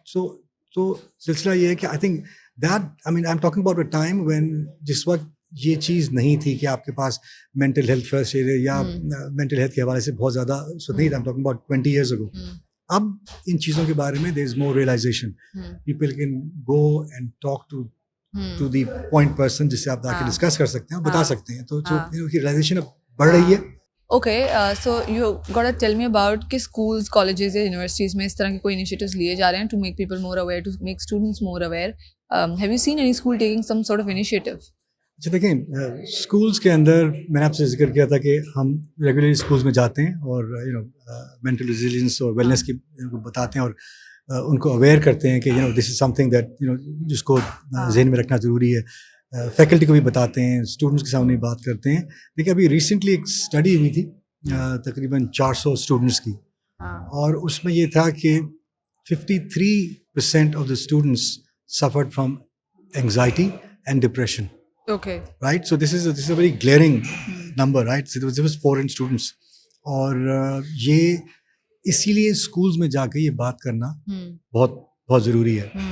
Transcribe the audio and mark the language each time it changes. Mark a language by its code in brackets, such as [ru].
[ur] So silsila ye hai ki [en] I think that, I'm talking about a time when [ur] جس وقت یہ چیز نہیں تھی کہ آپ کے پاس مینٹل ہیلتھ فرسٹ ایڈ یا مینٹل ہیلتھ کے حوالے سے بہت زیادہ نہیں تھا. [en] I'm talking about 20 years ago. [ur] اب ان چیزوں کے بارے میں [en] there is more realization. People can go and talk to the point person [ur] جس سے آپ جا کے ڈسکس کر سکتے ہیں اور بتا سکتے ہیں. تو ریئلائزیشن اب بڑھ رہی ہے. [en] Okay, so you gotta tell me about کہ schools, colleges یا universities [ur] میں اس طرح کے کوئی [en] initiatives [ur] لیے جا رہے ہیں [en] to make people more aware, to make students more aware. Have you seen any school taking some sort of initiative? [ur] اچھا دیکھیں, اسکولس کے اندر میں نے آپ سے ذکر کیا تھا کہ ہم ریگولرلی اسکولس میں جاتے ہیں اور مینٹل ریزیلینس اور ویلنس کی بتاتے ہیں اور ان کو اویئر کرتے ہیں کہ [en] this is something that [ur] جس کو ذہن میں رکھنا ضروری ہے. فیکلٹی کو بھی بتاتے ہیں, اسٹوڈنٹس کے سامنے بات کرتے ہیں. دیکھیں ابھی ریسنٹلی ایک اسٹڈی ہوئی تھی تقریباً 400 اسٹوڈنٹس کی, اور اس میں یہ تھا کہ [en] 53% of the students suffered from anxiety and depression. Okay. Right? So this is a very glaring number, right? So there was 400 students. [ur] اور یہ اسی لیے اسکولز میں جا کے یہ بات کرنا بہت بہت ضروری ہے.